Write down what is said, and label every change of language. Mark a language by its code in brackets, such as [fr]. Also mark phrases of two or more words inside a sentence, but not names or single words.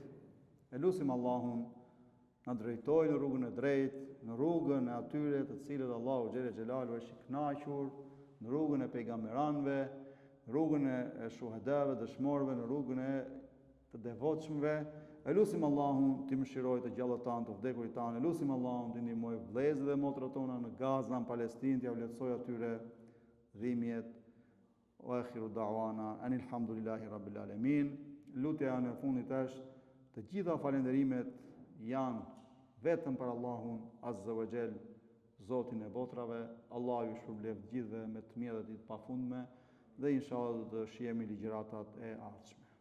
[sq] E lutim Allahun na drejtojë në rrugën e drejtë, në rrugën e atyre të cilët Allahu [ar] جل جلاله [sq] është i kënaqur, në rrugën e pejgamberanëve, në rrugën e shuhadave, dëshmorëve, në rrugën e të devotshmëve. E lutim Allahun të mëshirojë të gjallët tanë, të vdekurit tanë. E lutim Allahun të ndihmojë vëllezërit dhe motrat tona në Gaza, në Palestinë, t'ia vlerësojë atyre dhimbjet. [ar] وآخر دعوانا أن الحمد لله رب العالمين. [sq] Lutja në fundit është të gjitha falënderimet janë vetëm për Allahun [ar] عز وجل, [sq] Zotin e botrave. Allahu ju shpërblet gjithëve me të mira dhe të pafundme dhe inshallah do të shihemi ligjëratat e ardhshme.